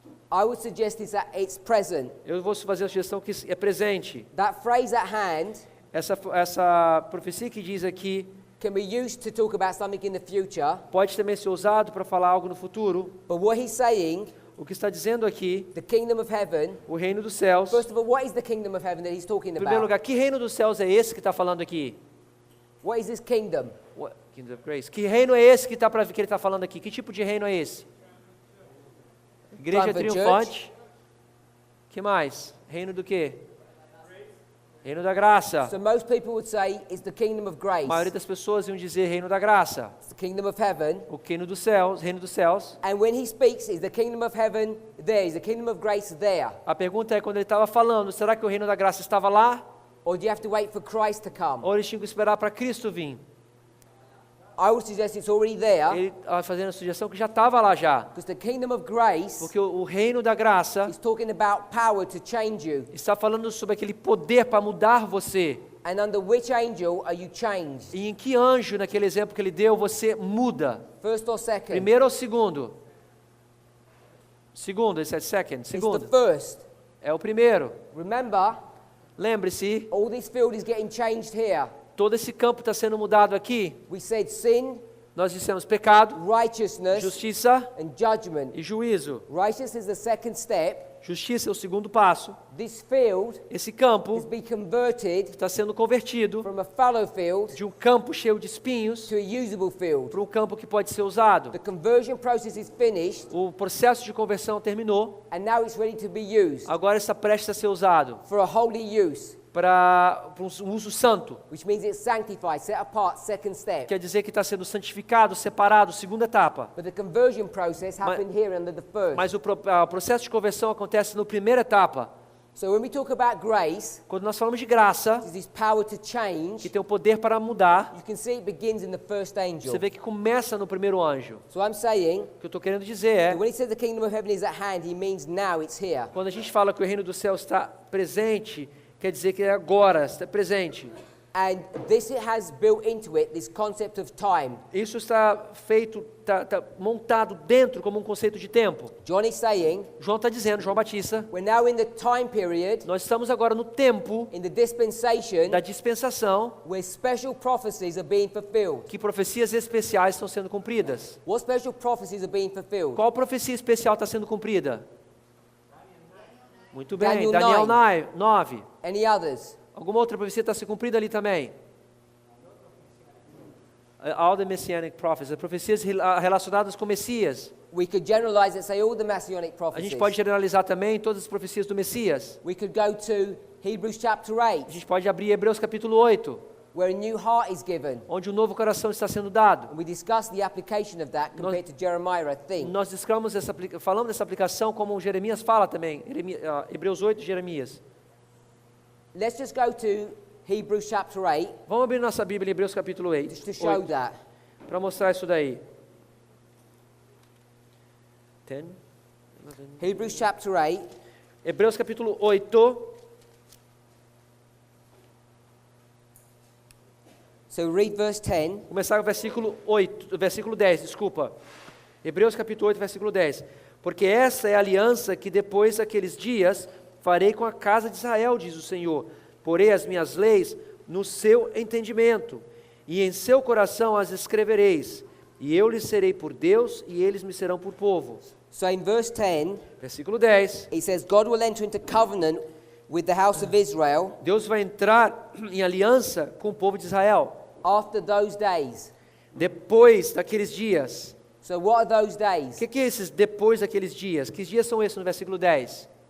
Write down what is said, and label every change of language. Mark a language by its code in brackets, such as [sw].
[en] I would suggest it's present. [pt] Eu vou fazer a sugestão que é presente. [en] That phrase at hand [pt] Essa profecia que diz aqui [en] can be used to talk about something in the future, [pt] pode também ser usado para falar algo no futuro. [en] but what he's saying, [pt] O que está dizendo aqui, [en] the kingdom of heaven, [pt] o reino dos céus. [en] first of all, what is the kingdom of heaven that he's talking [pt] Em primeiro [en] about? [pt] lugar, que reino dos céus é esse que está falando aqui? [en] What is this kingdom? Kingdom of Grace. [pt] Que reino é esse que ele está falando aqui? Que tipo de reino é esse? Igreja [en] Triumphant [pt] triunfante. Que mais? Reino do quê? Reino da graça. [en] So most people would say it's the kingdom of grace. [pt] A maioria das pessoas iam dizer reino da graça. [en] It's the kingdom of heaven. [pt] O reino dos céus, reino dos céus. [en] And when he speaks, is the kingdom of heaven there? Is the kingdom of grace there? [pt] A pergunta é, quando ele estava falando, será que o reino da graça estava lá? [en] Or do you have to wait for Christ to come? [pt] Ou eles tinham que esperar para Cristo vir? [en] I would suggest it's already there, [pt] ele está fazendo a sugestão que já estava lá já. [en] because the kingdom of grace [pt] Porque o reino da graça [en] is talking about power to change you. [pt] está falando sobre aquele poder para mudar você. [en] And under which angel are you changed? [pt] E em que anjo, naquele exemplo que ele deu, você muda? [en] First or second? [pt] Primeiro ou segundo? Segundo, ele [en] said second. It's the [pt] Segundo. [en] first. [pt] É o primeiro. [en] Remember, [pt] Lembre-se, [en] all this field is getting changed here. [pt] todo esse campo está sendo mudado aqui. [en] We said sin, [pt] Nós dissemos pecado, [en] righteousness, [pt] justiça [en] and judgment. [pt] e juízo. [en] Righteousness is the second step. [pt] Justiça é o segundo passo. [en] This field [pt] Esse campo [en] is being converted [pt] está sendo convertido [en] from a fallow field [pt] de um campo cheio de espinhos [en] to a usable field. [pt] para um campo que pode ser usado. [en] The conversion process is finished, [pt] O processo de conversão terminou. [en] and now it's ready to be used [pt] Agora está prestes a ser usado [en] for a holy use, [pt] para um uso santo. [en] which means it's sanctified, set apart, second step. [pt] Quer dizer que está sendo santificado, separado, segunda etapa. [en] But the conversion process happened here under the first. [pt] Mas o processo de conversão acontece na primeira etapa. [en] So when we talk about grace, [pt] Quando nós falamos de graça, [en] there's this power to [pt] que [en] change. [pt] tem o poder para mudar, [en] You can see it begins in the first angel. [pt] você vê que começa no primeiro anjo. [en] So I'm saying, [pt] O que eu estou querendo dizer é, [en] that when he says the kingdom of heaven is at hand, he means now it's here. [pt] quando a gente fala que o reino do céu está presente, quer dizer que é agora, está presente. [en] And this it has built into it this concept of time. [pt] Isso está feito, está montado dentro como um conceito de tempo. [en] John is saying, [pt] João está dizendo, João Batista, [en] we're now in the time period, [pt] nós estamos agora no tempo [en] in the dispensation, [pt] da dispensação [en] where special prophecies are being fulfilled. [pt] que profecias especiais estão sendo cumpridas. [en] What special prophecies are being fulfilled? [pt] Qual profecia especial está sendo cumprida? Muito bem, Daniel Daniel 9. 9. [en] Any others? [pt] Alguma outra profecia está sendo cumprida ali também? [en] All the Messianic prophets, [pt] as profecias relacionadas com Messias. [en] We could generalize it, say all the messianic [pt] A [en] prophecies. [pt] gente pode generalizar também todas as profecias do Messias. [en] We could go to Hebrews chapter [pt] A 8, gente pode abrir Hebreus capítulo 8, [en] where a new heart is given. [pt] onde um novo coração está sendo dado. [en] And we discuss the application of that compared to Jeremiah, I think. [pt] Nós falamos dessa aplicação como Jeremias fala também. Hebreus 8, Jeremias. [en] Let's just go to Hebrews chapter 8, [pt] Vamos abrir nossa Bíblia em Hebreus capítulo 8, [en] just to show that. [pt] para mostrar isso daí. 10, 11. [en] Hebrews chapter 8, [pt] Hebreus capítulo 8, [en] so read verse 10. [pt] começar o versículo 10, desculpa. Hebreus capítulo 8, versículo 10. Porque essa é a aliança que depois daqueles dias farei com a casa de Israel, diz o Senhor. Porei as minhas leis no seu entendimento, e em seu coração as escrevereis. E eu lhes serei por Deus, e eles me serão por povo. [en] So in verse 10, [pt] Versículo 10. [en] it says, God will enter into covenant with the house of Israel [pt] Deus vai entrar em aliança com o povo de Israel. [en] after those days. [pt] Depois daqueles dias. [en] So what are those [pt] O [en] days? [pt] que é esses depois daqueles dias? Que dias são esses no versículo 10?